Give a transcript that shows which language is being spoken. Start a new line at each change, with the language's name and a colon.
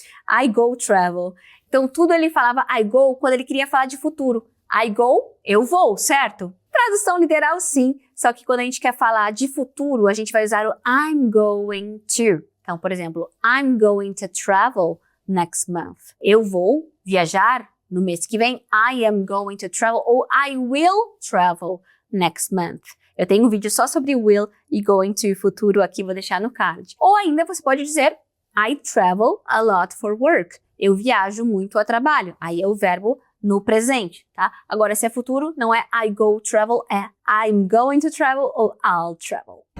English: I go travel.
Portuguese: Então, tudo ele falava
English: I go
Portuguese: quando ele queria falar de futuro.
English: I go,
Portuguese: eu vou, certo? Tradução literal, sim. Só que quando a gente quer falar de futuro, a gente vai usar o
English: I'm going to.
Portuguese: Então, por exemplo,
English: I'm going to travel next month.
Portuguese: Eu vou viajar no mês que vem.
English: I am going to travel
Portuguese: ou
English: I will travel next month.
Portuguese: Eu tenho um vídeo só sobre will e going to futuro aqui, vou deixar no card. Ou ainda você pode dizer
English: I travel a lot for work.
Portuguese: Eu viajo muito a trabalho. Aí é o verbo no presente, tá? Agora, se é futuro, não é
English: I go travel,
Portuguese: é
English: I'm going to travel
Portuguese: ou
English: I'll travel.